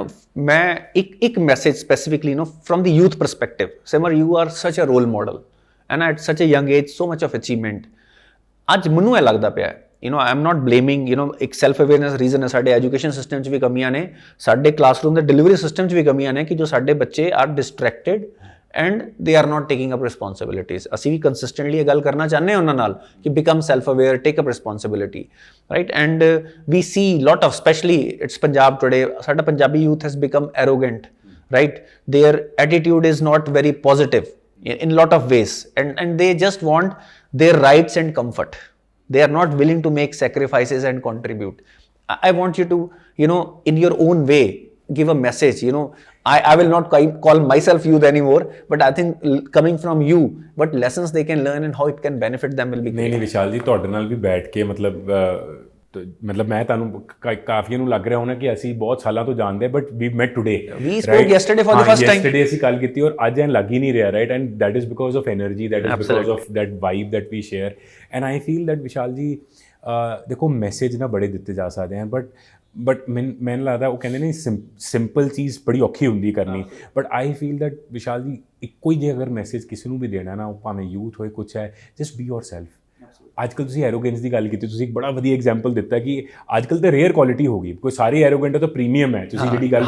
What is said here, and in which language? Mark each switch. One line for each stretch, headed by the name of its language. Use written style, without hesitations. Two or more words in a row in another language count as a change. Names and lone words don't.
Punjabi: ਮੈਂ ਇੱਕ
English: message specifically from the youth perspective, Simar you are such a role model and at such a young age so much of achievement.
Punjabi: ਅੱਜ ਮੈਨੂੰ ਇਹ ਲੱਗਦਾ ਪਿਆ
English: I am not blaming
Punjabi: ਇੱਕ
English: self awareness reason
Punjabi: ਹੈ, ਸਾਡੇ
English: education system
Punjabi: 'ਚ ਵੀ ਕਮੀਆਂ ਨੇ, ਸਾਡੇ ਕਲਾਸਰੂਮ ਦੇ
English: delivery system
Punjabi: 'ਚ ਵੀ ਕਮੀਆਂ ਨੇ ਕਿ ਜੋ ਸਾਡੇ ਬੱਚੇ
English: are distracted and they are not taking up responsibilities.
Punjabi: ਅਸੀਂ ਵੀ consistently ਇਹ ਗੱਲ ਕਰਨਾ ਚਾਹੁੰਦੇ ਹਾਂ ਉਹਨਾਂ ਨਾਲ ਕਿ
English: become self-aware, take up responsibility, right? And we see lot of, especially it's Punjab today,
Punjabi: ਸਾਡਾ ਪੰਜਾਬੀ
English: youth has become arrogant, right? Their attitude is not very positive in lot of ways, and they just want their rights and comfort. They are not willing to make sacrifices and contribute. I want you to, in your own way, give a message, I will not call myself youth anymore, but I think coming from you, what lessons they can learn and how it can benefit them will be great.
Punjabi: ਨਹੀਂ ਵਿਸ਼ਾਲ ਜੀ, ਤੁਹਾਡੇ ਨਾਲ ਵੀ ਬੈਠ ਕੇ ਮਤਲਬ ਮਤਲਬ ਮੈਂ ਤੁਹਾਨੂੰ ਕਾਫੀਆਂ ਨੂੰ ਲੱਗ ਰਿਹਾ ਹੋਣਾ ਕਿ ਅਸੀਂ ਬਹੁਤ ਸਾਲਾਂ ਤੋਂ ਜਾਣਦੇ ਹਾਂ,
English: but we met today, we spoke yesterday for the first time.
Punjabi: yesterday ਅਸੀਂ ਗੱਲ ਕੀਤੀ ਔਰ ਅੱਜ ਐਂ ਲੱਗ ਹੀ ਨਹੀਂ ਰਿਹਾ,
English: right, and that is because of energy, that is because of that vibe that we share, and I feel that
Punjabi: ਵਿਸ਼ਾਲ ਜੀ ਦੇਖੋ ਮੈਸੇਜ ਨਾ ਬੜੇ ਦਿੱਤੇ ਜਾ ਸਕਦੇ ਹਨ, ਬਟ ਮੈਨੂੰ ਲੱਗਦਾ ਉਹ ਕਹਿੰਦੇ ਨੇ ਸਿੰਪਲ ਚੀਜ਼ ਬੜੀ ਔਖੀ ਹੁੰਦੀ ਕਰਨੀ,
English: but I feel that
Punjabi: ਵਿਸ਼ਾਲ ਜੀ ਇੱਕੋ ਹੀ ਜੇ ਅਗਰ ਮੈਸੇਜ ਕਿਸੇ ਨੂੰ ਵੀ ਦੇਣਾ ਨਾ, ਉਹ ਭਾਵੇਂ ਯੂਥ ਹੋਏ ਕੁਛ ਹੈ,
English: just be yourself.
Punjabi: ਅੱਜ ਕੱਲ੍ਹ ਤੁਸੀਂ ਐਰੋਗੈਂਸ ਦੀ ਗੱਲ ਕੀਤੀ, ਤੁਸੀਂ ਇੱਕ ਬੜਾ ਵਧੀਆ ਐਗਜ਼ਾਮਪਲ ਦਿੱਤਾ ਕਿ ਅੱਜ ਕੱਲ੍ਹ ਤਾਂ
English: rare quality
Punjabi: ਹੋ ਗਈ, ਕੋਈ ਸਾਰੇ ਐਰੋਗੈਂਟ ਤਾਂ ਪ੍ਰੀਮੀਅਮ ਹੈ, ਤੁਸੀਂ ਜਿਹੜੀ ਗੱਲ